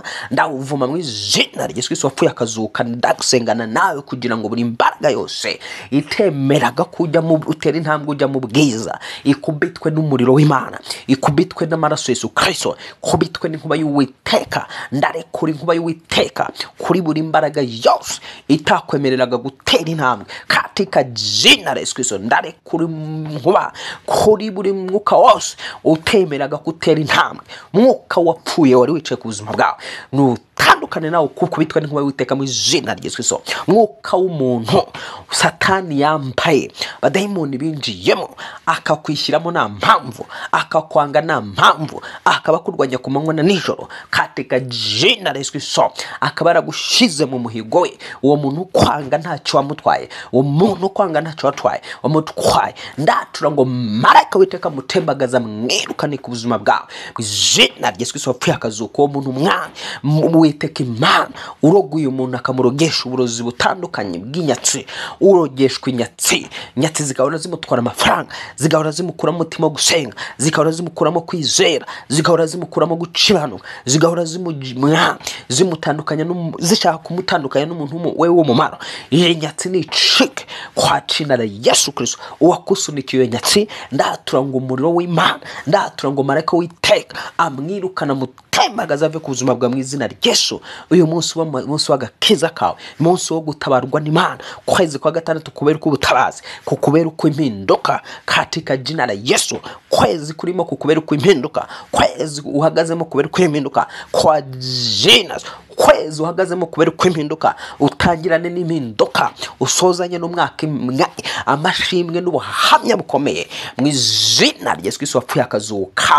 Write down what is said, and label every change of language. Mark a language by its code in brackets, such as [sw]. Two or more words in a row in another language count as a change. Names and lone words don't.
[rw] Ndawuvuma mu izina rya Yesu Kristo wapfuye akazuka. Ndagusengana nawe kugira ngo buri mbaraga yose itemeraga kujya mu utera intambwe ujya mu bwiza ikubitwe n'umuriro w'Imana, ikubitwe n'amaraso Yesu Kristo, kubitwe n'inkuba y'Uwiteka. Ndarekura inkuba y'Uwiteka kuri buri mbaraga yose itakwemereraga gutera intambwe [sw] katika jina la Yesu Kristo. [rw] Ndarekura inkuba kuri buri mwuka wose utemeraga gutera intambwe. Mwuka wapfuye wari wicaye ku buzima bwawe, nutandukane nawe kubitwa n'inkuba y'Uwiteka mu izina rya Yesu Kristo. Mwuka w'umuntu Satani yambaye, badayimoni binjiyemo akakwishyiramo nta mpamvu, akakwanga nta mpamvu, akaba kurwanya ku manywa na nijoro [sw] katika jina la Yesu Kristo. [rw] Akaba yaragushize mu muhigo we. Uwo muntu kwanga ntacyo wamutwaye, uwo muntu kwanga ntacyo watwaye, wamutwaye. Ndatura ngo marayika w'Uwiteka mutembagaza mwirukane ku buzima bwawe mu izina rya Yesu Kristo wapfuye akazuka. Uwo muntu umwana Uwiteka Imana uroguye umuntu akamurogesha uburozi butandukanye bw'inyatsi, urogeshwa inyatsi zigahora zimutwara amafaranga, zigahora zimukuramo umutima wo gusenga, zigahora zimukuramo kwizera, zigahora zimukuramo guciranuka, zigahora zimutandukanya zishaka kumutandukanya n'umuntu we w'umumaro. Iyo nyatsi ni icike [sw] kwa jina la Yesu Kristo. [rw] Uwakusunikiye nyatsi ndatura ngo umuriro w'Imana, ndatura ngo marayika w'Uwiteka amwirukana tembagaza ave ku buzima bwa mu izina rya Yesu. Uyu munsi umunsi w'agakiza kawe, umunsi wo gutabarwa n'Imana. Kwezi kwa gatandatu kubera ubutabazi, kukubera uko impinduka [sw] katika jina la Yesu. [rw] Kwezi kurimo kukubera uko impinduka, kwezi uhagazemo kubera uko impinduka [sw] kwa jina. [rw] Kwezi uhagazemo kubera uko impinduka, utangirane n'impinduka, usozanye n'umwaka amashimwe n'ubuhamya bukomeye mu izina rya Yesu Kristo wapfuye akazuka.